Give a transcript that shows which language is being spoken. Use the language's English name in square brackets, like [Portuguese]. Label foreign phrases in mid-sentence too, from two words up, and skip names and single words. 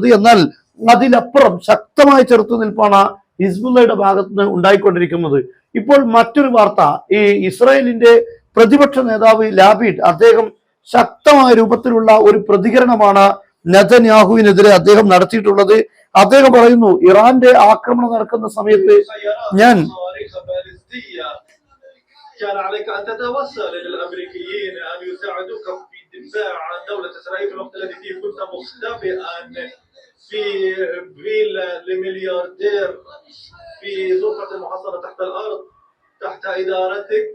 [Malayalam] എന്നാൽ അതിലപ്പുറം ശക്തമായ ചെറുത്തുനിൽപ്പാണ് ഹിസ്ബുള്ളയുടെ ഭാഗത്ത് നിന്ന് ഉണ്ടായിക്കൊണ്ടിരിക്കുന്നത്. ഇപ്പോൾ മറ്റൊരു വാർത്ത, ഈ ഇസ്രായേലിന്റെ പ്രതിപക്ഷ നേതാവ് ലാപിഡ് അദ്ദേഹം ശക്തമായ രൂപത്തിലുള്ള ഒരു പ്രതികരണമാണ് നെതന്യാഹുവിനെതിരെ അദ്ദേഹം നടത്തിയിട്ടുള്ളത്. അദ്ദേഹം പറയുന്നു, ഇറാന്റെ ആക്രമണം നടക്കുന്ന സമയത്ത് ഞാൻ [Arabic] كان عليك أن تتوسل إلى الأمريكيين أن يساعدوك في الدفاع عن دولة إسرائيل في الوقت الذي فيه كنت مختبئا في فيلا لملياردير في غرفة محصنة تحت الأرض تحت إدارتك.